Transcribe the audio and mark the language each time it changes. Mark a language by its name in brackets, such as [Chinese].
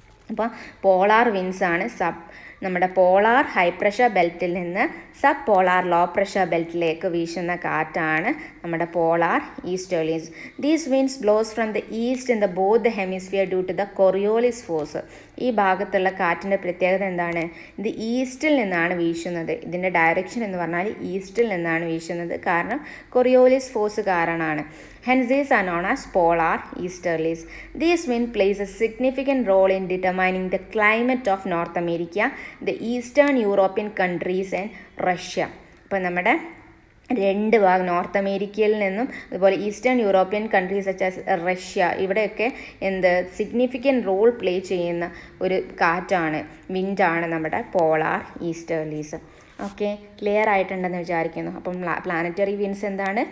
[Malayalam] അപ്പോൾ പോളാർ വിൻസാണ് നമ്മുടെ polar high pressure ബെൽറ്റിൽ നിന്ന് സബ് പോളാർ ലോ പ്രഷർ ബെൽറ്റിലേക്ക് വീശുന്ന കാറ്റാണ് നമ്മുടെ polar easterlies. [English] These winds blows from the east in the both the hemisphere due to the Coriolis force. [Malayalam] ഈ ഭാഗത്തുള്ള കാറ്റിൻ്റെ പ്രത്യേകത എന്താണ്? ഇത് ഈസ്റ്റിൽ നിന്നാണ് വീശുന്നത്. ഇതിൻ്റെ ഡയറക്ഷൻ എന്ന് പറഞ്ഞാൽ ഈസ്റ്റിൽ നിന്നാണ് വീശുന്നത്. കാരണം കൊറിയോളിസ് ഫോഴ്സ് കാരണമാണ്. [English] Hence these are known as polar easterlies. These wind plays a significant role in determining the climate of North America, the Eastern European countries and Russia. [Malayalam] അപ്പോൾ നമ്മുടെ രണ്ട് ഭാഗം നോർത്ത് അമേരിക്കയിൽ നിന്നും അതുപോലെ eastern European countries such as Russia, ഇവിടെയൊക്കെ significant role play ചെയ്യുന്ന ഒരു കാറ്റാണ്, വിൻഡാണ് നമ്മുടെ പോളാർ ഈസ്റ്റേർലീസ്. ഓക്കെ, ക്ലിയർ ആയിട്ടുണ്ടെന്ന് വിചാരിക്കുന്നു. അപ്പം പ്ലാനറ്ററി വിൻസ് എന്താണ്?